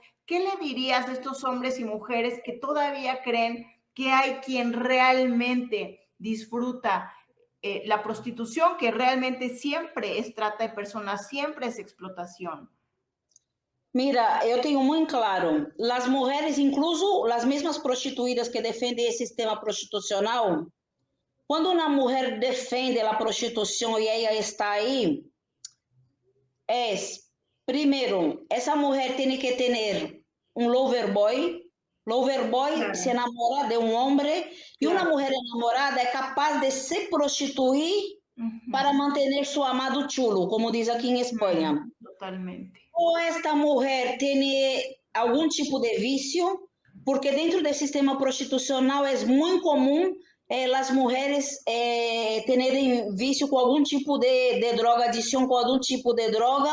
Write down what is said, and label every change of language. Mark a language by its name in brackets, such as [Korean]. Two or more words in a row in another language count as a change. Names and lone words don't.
[Spanish] ¿Qué le dirías a estos hombres y mujeres que todavía creen que hay quien realmente disfruta la prostitución, que realmente siempre es trata de personas, siempre es explotación? Mira, [Portuguese] eu tenho muito claro, as mulheres, incluso as mesmas prostituídas que defendem esse sistema prostitucional, quando uma mulher defende a prostituição e ela está aí, é, primeiro, essa mulher tem que ter um [English] lover boy. Lover boy [Spanish] Claro. [Portuguese] se enamora de um homem e uma [Spanish] Claro. [Portuguese] mulher enamorada é capaz de se prostituir para manter seu amado chulo, como diz aqui em Espanha. [Spanish] Totalmente. [Portuguese] Ou esta mulher tem algum tipo de vício, porque dentro do sistema prostitucional é muito comum as mulheres terem vício com algum tipo de droga, adição com algum tipo de droga.